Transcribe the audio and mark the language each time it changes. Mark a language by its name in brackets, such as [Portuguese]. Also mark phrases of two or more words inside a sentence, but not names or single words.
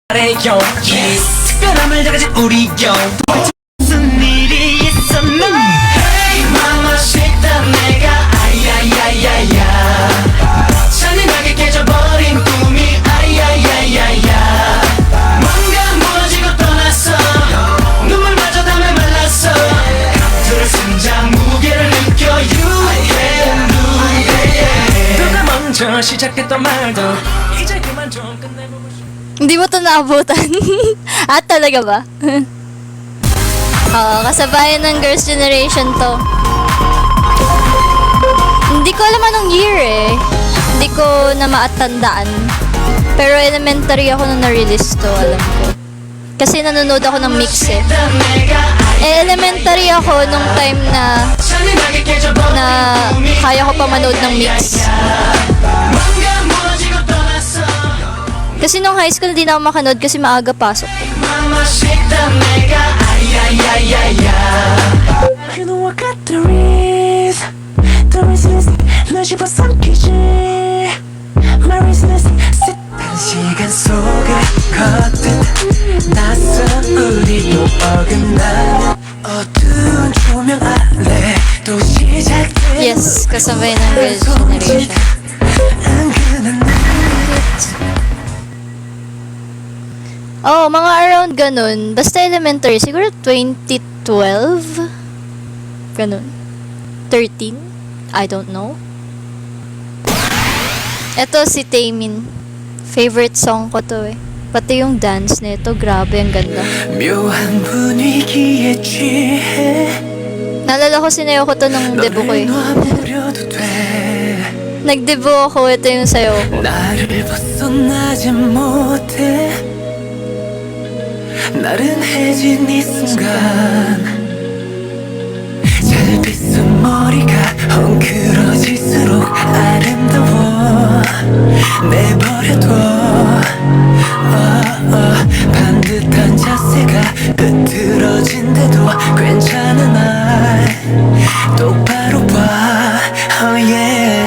[Korean] 말해요 yes 특별함을 다 가진 우리요 무슨 일이 있었나 [English] Hey mama shake that [Korean] 내가 아야야야야 잔인하게 깨져버린 꿈이 아야야야야 뭔가 무너지고 떠났어 눈물마저 담에 말랐어 들을 심장 무게를 느껴 [English] You can do it [Korean] 누가 먼저 시작했던 말도 이제 그만 좀 끝내보고 싶어 [Filipino] Hindi mo to naabutan. At talaga ba? Oo, kasabayan ng Girls' Generation to. Hindi ko alam anong year eh. Hindi ko na maatandaan. Pero elementary ako nung na-release to, alam ko. Kasi nanonood ako ng mix eh. Elementary ako nung time na kaya ko pa manood ng mix. Kasi nung high school, hindi na ako makanood kasi maaga pasok. [English] Mama shake that nigga, ay ay ay ay ay. You know I got the reasons, [Korean] 널 집어삼키지. [English] My reasons, [Korean] 시간 속을 걷듯 낯선 우리도 어긋나는 어두운 조명 아래 또 시작된 [Filipino] Yes, kasabay ng Girls' Generation. Oh, mga around ganun. Basta elementary, siguro 2012? Ganun. 13? [English] I don't know. [Filipino] Ito si Taemin. Favorite song ko to eh. Pati yung dance nito, grabe, ang ganda. [Korean] 묘한 분위기에 취해 [Filipino] Naalala ko sinayaw ko to nung debut ko eh. Nag-debut ako, ito yung sayaw ko. [Korean] 나를 벗어나지 못해 나른해진 이 순간 잘 빗은 머리가 헝클어질수록 아름다워 내버려둬 반듯한 자세가 흐트러진데도 괜찮은 날 똑바로 봐 [English] oh yeah.